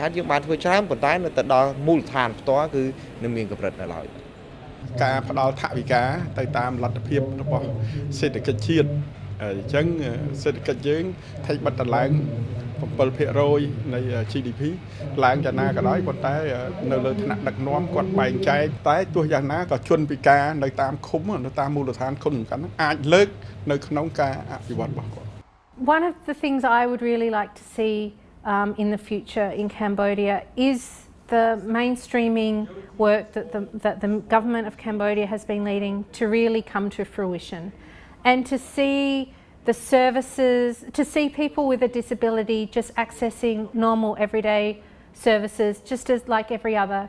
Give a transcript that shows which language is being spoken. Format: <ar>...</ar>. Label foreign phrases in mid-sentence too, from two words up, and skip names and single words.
<km>ត្តយើងបានធ្វើច្រើនប៉ុន្តែនៅទៅដល់មូលដ្ឋានផ្ទាល់គឺនឹងមានកម្រិតនៅឡើយការផ្ដល់ថវិកាទៅតាមលទ្ធភាពរបស់សេដ្ឋកិច្ចជាតិអញ្ចឹងសេដ្ឋកិច្ចយើងថៃបិទតឡើង 7% នៃ GDP ឡើងយ៉ាងណាក៏ដោយប៉ុន្តែនៅលើថ្នាក់ដឹកនាំគាត់បែងចែកតែទោះយ៉ាងណាក៏ជនពិការនៅតាមឃុំនៅតាមមូលដ្ឋានឃុំសំខាន់អាចលើកនៅក្នុងការអភិវឌ្ឍរបស់គាត់</km> <en>One of the things I would really like to see in the future in Cambodia is the mainstreaming work that the government of Cambodia has been leading to really come to fruition and to see the services, to see people with a disability just accessing normal everyday services just as like every other</en>